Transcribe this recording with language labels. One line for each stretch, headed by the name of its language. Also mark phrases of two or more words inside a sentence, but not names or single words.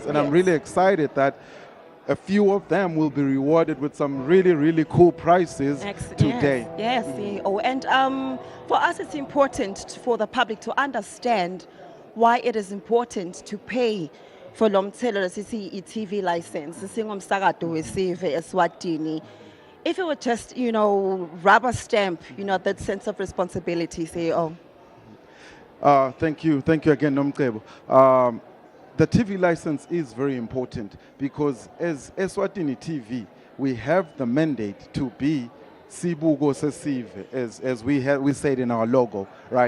English: And I'm really excited that a few of them will be rewarded with some really, really cool prizes today. Yes. Oh, and for us, it's important for the public to understand why it is important to pay for Lomtelo TV license.
Swati: Singomsakato wesive Eswatini. If it were just, rubber stamp, that sense of responsibility, CEO.
English: Thank you again, Nomtebo. The TV license is very important because as Eswatini TV, we have the mandate to be
Swati: Sibugo Sesive,
English: as we said in our logo, right?